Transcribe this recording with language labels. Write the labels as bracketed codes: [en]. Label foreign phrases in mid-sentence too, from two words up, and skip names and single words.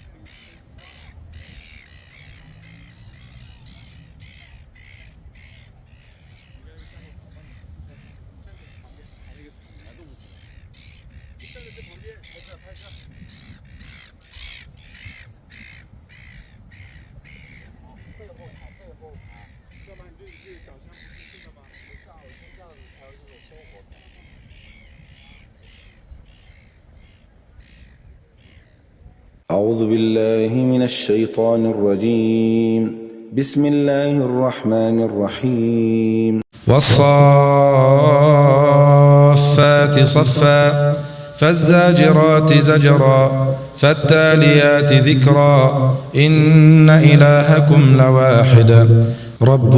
[zh] 站在这旁边，拍摄拍摄。背后爬，背后爬，要不然你这脚相不自信了吗？不是啊，我就这样子才有这种生活感。 [ar] أعوذ بالله من الشيطان الرجيم بسم الله الرحمن الرحيم والصافات صفا فالزاجرات زجرا فالتاليات ذكرا إن إلهكم لواحد رب